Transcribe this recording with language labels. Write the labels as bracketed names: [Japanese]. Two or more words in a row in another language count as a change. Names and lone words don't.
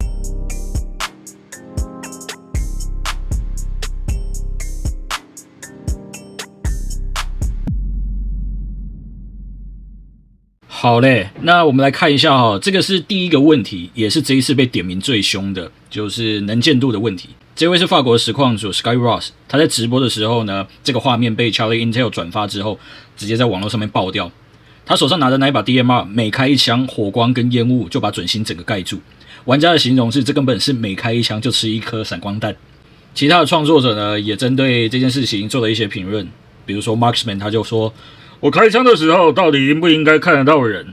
[Chinese] 好嘞，那我們來看一下哈，這個是第一個問題，也是這一次被點名最兇的，就是能見度的問題。這位是法國實況主 Sky Ross， 他在直播的時候呢，這個畫面被 Charlie Intel 轉發之後，直接在網絡上面爆掉。他手上拿的那一把 DMR，每開一槍，火光跟煙霧就把準星整個蓋住。玩家的形容是，這根本是每開一槍就吃一顆閃光彈。其他的創作者呢，也針對這件事情做了一些評論，比如說 Marksman 他就說，我開槍的時候到底應不應該看得到人？